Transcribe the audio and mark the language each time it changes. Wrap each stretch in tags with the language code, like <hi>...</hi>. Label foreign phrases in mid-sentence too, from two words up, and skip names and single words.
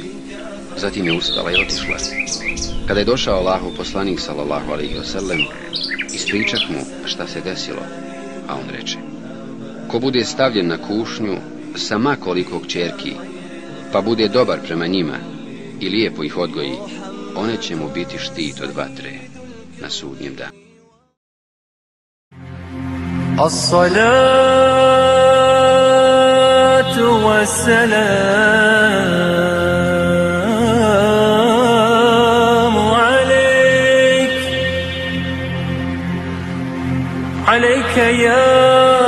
<bs>Zatim je ustala i otišla. Kada je došao Allahov poslanik</bs> <ar>صلى الله عليه وسلم,</ar> <bs>ispričah mu šta se desilo, a on reče: ko bude stavljen na kušnju sa ma koliko kćerki, pa bude dobar prema njima i lijepo ih odgoji, one će mu biti štit od vatre na sudnjem danu.</bs> <ar>الصلاة والسلام عليك، عليك يا</ar>